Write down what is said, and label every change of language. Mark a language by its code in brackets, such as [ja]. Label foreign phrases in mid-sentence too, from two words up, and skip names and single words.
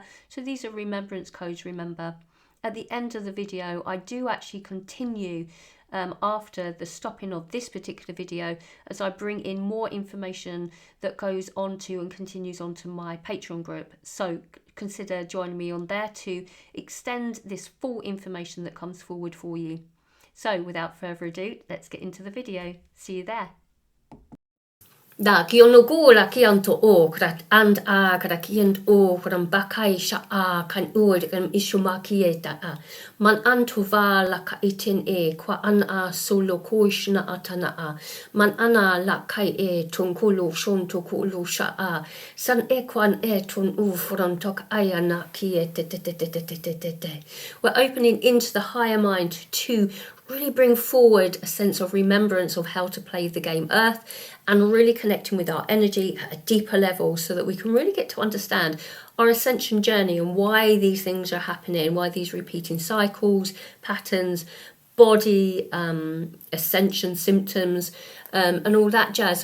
[en] So these are remembrance codes, remember. At the end of the video, I do actually continue after the stopping of this particular video, as I bring in more information that goes on to and continues on to my Patreon group. So consider joining me on there to extend this full information that comes forward for you. So without further ado, let's get into the video. See you there. Da kion gula kianto o krat and a kra kiant o kram bakai sha a kan oid kan ishumaki a man anto va la ka itin e kwa an a solo koishna atana a man ana la kai e tunkulu shon tukulu sha a san e kwan e tun u from tok ayana ki te. We're opening into the higher mind to really bring forward a sense of remembrance of how to play the game Earth, and really connecting with our energy at a deeper level so that we can really get to understand our ascension journey and why these things are happening, why these repeating cycles, patterns, body, ascension symptoms, and all that jazz.